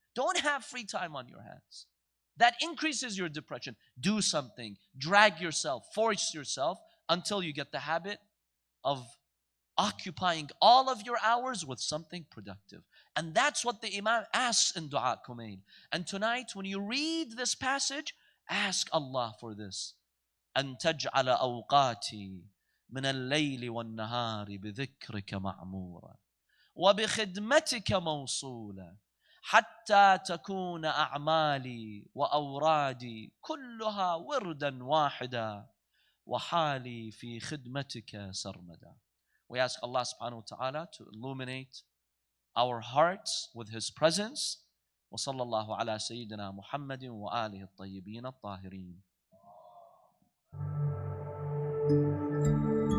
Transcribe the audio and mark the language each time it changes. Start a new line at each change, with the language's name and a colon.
English: Don't have free time on your hands. That increases your depression. Do something. Drag yourself. Force yourself until you get the habit of occupying all of your hours with something productive. And that's what the Imam asks in Dua Kumail. And tonight, when you read this passage, ask Allah for this.
Arabic: أن تجعل أوقاتي من الليل والنهار بذكرك معمورا وبخدمتك موصولا حتى تكون أعمالي وأورادي كلها وردا واحدا وحالي في خدمتك سرمدا.
English: We ask Allah subhanahu wa ta'ala to illuminate our hearts with His presence.
Arabic: وصلى الله على سيدنا محمد وآله الطيبين الطاهرين.